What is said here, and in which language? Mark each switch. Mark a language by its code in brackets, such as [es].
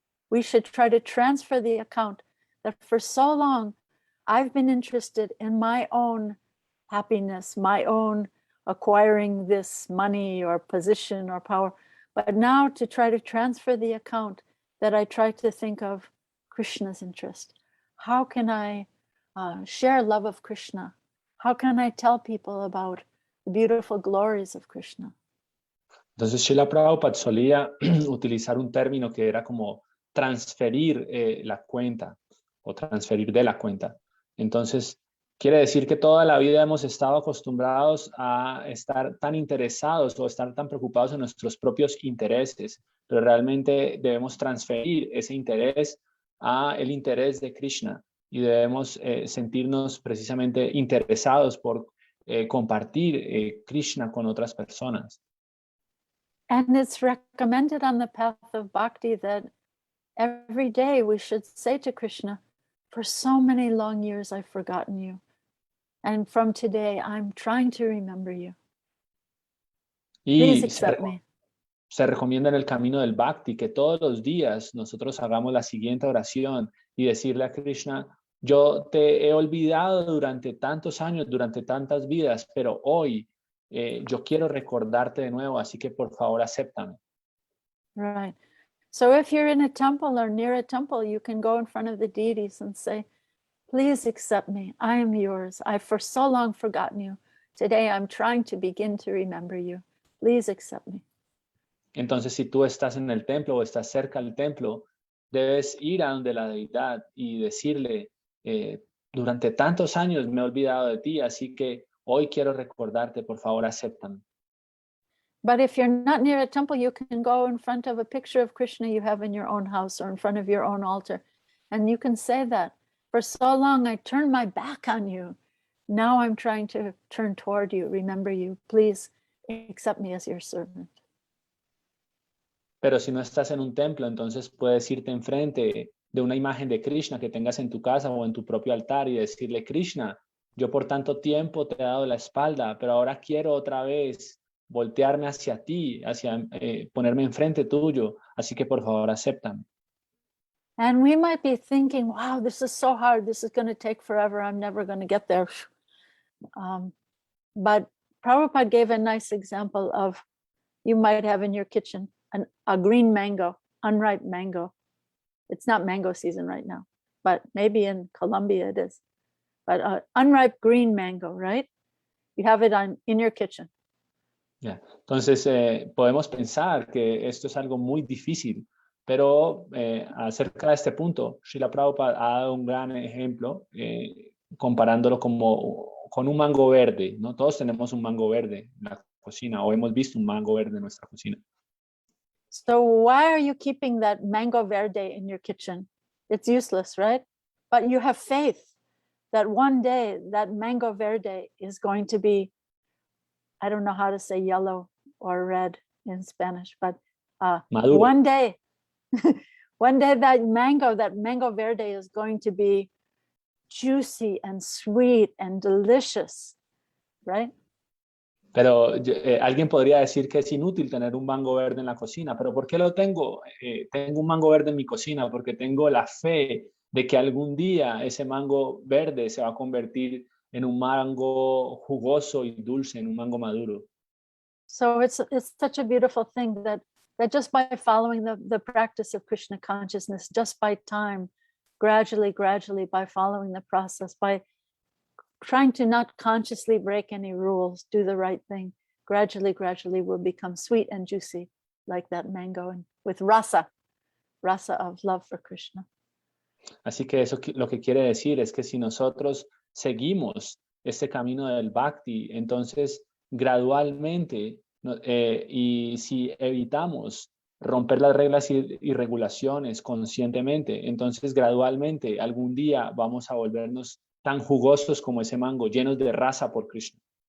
[en] We should try to transfer the account that for so long I've been interested in my own happiness, my own acquiring this money or position or power, but now to try to transfer the account that I try to think of Krishna's interest. How can I share love of Krishna? How can I tell people about the beautiful glories of Krishna? [es] Entonces, Srila Prabhupada solía utilizar un término que era como transferir la cuenta o transferir de la cuenta. Entonces, quiere decir que toda la vida hemos estado acostumbrados a estar tan interesados o estar tan preocupados en nuestros propios intereses, pero realmente debemos transferir ese interés a el interés de Krishna y debemos sentirnos precisamente interesados por compartir Krishna con otras personas. [en] And it's recommended on the path of bhakti that every day we should say to Krishna, for so many long years I've forgotten you. And from today I'm trying to remember you. Please accept me. [es] Se recomienda en el camino del bhakti que todos los días nosotros hagamos la siguiente oración y decirle a Krishna, yo te he olvidado durante tantos años, durante tantas vidas, pero hoy yo quiero recordarte de nuevo, así que por favor acéptame. [en] Right. So if you're in a temple or near a temple, you can go in front of the deities and say, please accept me. I am yours. I've for so long forgotten you. Today I'm trying to begin to remember you. Please accept me. [es] Entonces, si tú estás en el templo o estás cerca del templo, debes ir a donde la deidad y decirle, durante tantos años me he olvidado de ti, así que hoy quiero recordarte, por favor, acéptame. [en] But if you're not near a temple, you can go in front of a picture of Krishna you have in your own house or in front of your own altar. And you can say that, for so long I turned my back on you. Now I'm trying to turn toward you, remember you. Please accept me as your servant. [es] Pero si no estás en un templo, entonces puedes irte enfrente de una imagen de Krishna que tengas en tu casa o en tu propio altar y decirle, Krishna, yo por tanto tiempo te he dado la espalda, pero ahora quiero otra vez voltearme hacia ti, hacia ponerme enfrente tuyo, así que por favor acéptame. [en] And we might be thinking, wow, this is so hard. This is going to take forever. I'm never going to get there. But Prabhupada gave a nice example of, you might have in your kitchen a green mango, unripe mango. It's not mango season right now, but maybe in Colombia it is. But unripe green mango, right? You have it in your kitchen. Yeah. [es] Entonces, podemos pensar que esto es algo muy difícil, pero acerca de este punto, Srila Prabhupada ha dado un gran ejemplo comparándolo con un mango verde, ¿no? Todos tenemos un mango verde en la cocina o hemos visto un mango verde en nuestra cocina. [en] So why are you keeping that [es] mango verde [en] in your kitchen? It's useless, right? But you have faith that one day that [es] mango verde [en] is going to be, I don't know how to say yellow or red in Spanish, but one day, one day that mango verde is going to be juicy and sweet and delicious, right? [es] Pero alguien podría decir que es inútil tener un mango verde en la cocina, pero ¿por qué lo tengo? Tengo un mango verde en mi cocina porque tengo la fe de que algún día ese mango verde se va a convertir en un mango jugoso y dulce, en un mango maduro. [en] So it's such a beautiful thing that just by following the practice of Krishna consciousness, just by time, gradually, by following the process, by trying to not consciously break any rules, do the right thing, gradually will become sweet and juicy like that mango, and with rasa of love for Krishna. [es] Así que eso lo que quiere decir es que si nosotros seguimos este camino del bhakti, entonces gradualmente, y si evitamos romper las reglas y regulaciones conscientemente, entonces gradualmente algún día vamos a volvernos tan jugosos como ese mango, llenos de rasa por Krishna.